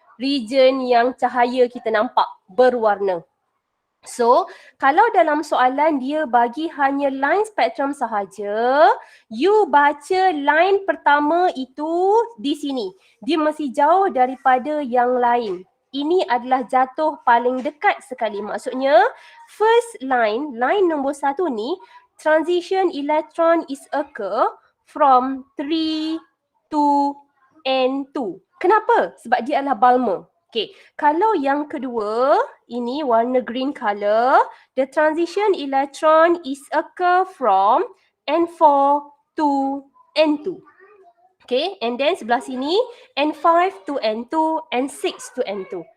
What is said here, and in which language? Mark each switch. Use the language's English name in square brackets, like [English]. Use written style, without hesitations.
[Malay] Region yang cahaya kita nampak berwarna. So, kalau dalam soalan dia bagi hanya line spectrum sahaja, you baca line pertama itu di sini. Dia mesti jauh daripada yang lain. Ini adalah jatuh paling dekat sekali. Maksudnya, [English] first line [Malay] nombor 1 ni, [English] transition electron is occur from 3 to N2. [Malay] Kenapa? Sebab dia adalah Balmer. [English] Okay, [Malay] kalau yang kedua, ini warna [English] green color, the transition electron is occur from N4 to N2. Okay, and then [Malay] sebelah sini, [English] N5 to N2, N6 to N2.